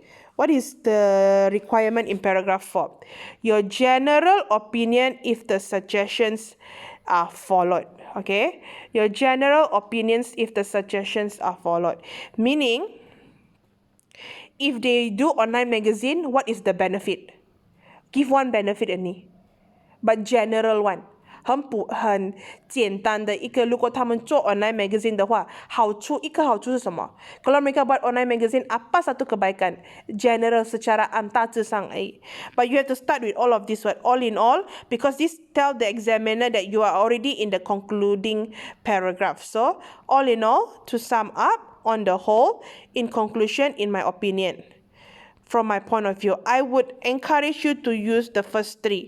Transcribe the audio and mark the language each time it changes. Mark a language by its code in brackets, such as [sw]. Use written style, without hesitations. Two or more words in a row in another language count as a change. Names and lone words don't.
[en] What is the requirement in paragraph 4? Your general opinion if the suggestions are followed. Okay? Your general opinions if the suggestions are followed. Meaning, if they do online magazine, what is the benefit? Give one benefit only. But general one. [zh] 很简单的一个，如果他们做 [en] online magazine [zh] 的话，一个好处是什么？ [ms] Kalau mereka buat [en] online magazine, [ms] apa satu kebaikan? [en] General secara [zh] 大致上而已。 [en] But you have to start with all of this word, all in all, because this tell the examiner that you are already in the concluding paragraph. So, all in all, to sum up, on the whole, in conclusion, in my opinion, from my point of view, I would encourage you to use the first 3.